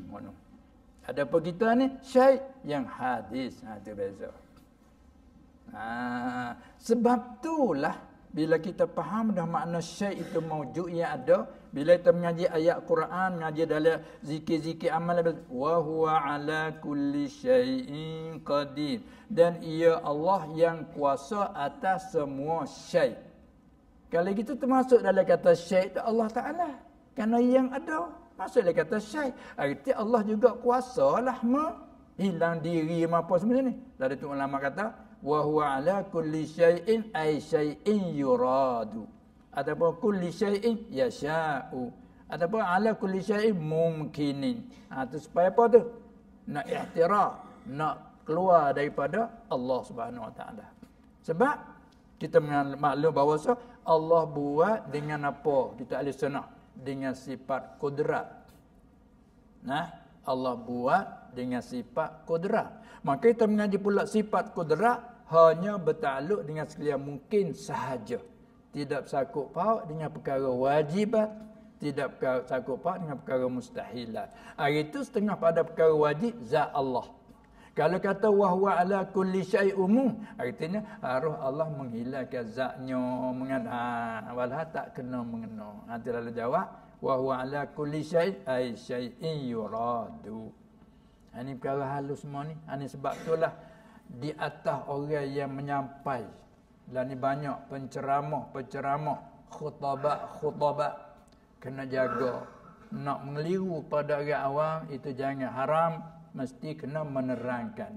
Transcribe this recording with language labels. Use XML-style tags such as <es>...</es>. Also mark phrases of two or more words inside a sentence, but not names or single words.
<ms>Ada apa kita ni? Syai' yang hadis. Itu beza. Sebab itulah bila kita faham dah makna syai' itu mawjud yang ada, bila kita mengaji ayat Quran, mengaji dalam zikir-zikir amal,</ms> <ar>وهو على كل شيء قدير,</ar> <ms>dan ia Allah yang kuasa atas semua syai'. Kalau gitu termasuk dalam kata syai' itu Allah Taala, kerana yang ada masuk dalam kata syai'. Arti Allah juga kuasalah hilang diri apa semua ni. Lalu tu ulama kata</ms> <ar>وهو على كل شيء أي شيء يراد,</ar> <ms>ataupun</ms> <ar>كل شيء يشاء,</ar> <ms>ataupun</ms> <ar>على كل شيء ممكن.</ar> <ms>Tu supaya apa tu? Nak ihtiraf, nak keluar daripada Allah</ms> <ar>سبحانه وتعالى.</ar> <ms>Sebab kita maklum bahawa Allah buat dengan apa? Kita ahli sunnah, dengan sifat kudrat. Allah buat dengan sifat kudrat. Maka kita mengaji pula sifat kudrat hanya bertakluk dengan sekalian mungkin sahaja. Tidak bersangkut paut dengan perkara wajibat, tidak bersangkut paut dengan perkara mustahilat. Itu setengah pada perkara wajib zat Allah. Kalau kata</ms> <ar>وهو على كل شيء'</ar> <ms>umum, artinya harus Allah menghilangkan zatnya, walah tak kena mengena. Nanti lalu jawab</ms> <ar>وهو على كل شيء أي شيء يراد.</ar> <ms>Ini perkara halus semua ni. Ini sebab itulah di atas orang yang menyampai, dan ni banyak penceramah, khutabat kena jaga. Nak mengeliru pada orang awam itu jangan, haram, mesti kena menerangkan.</ms>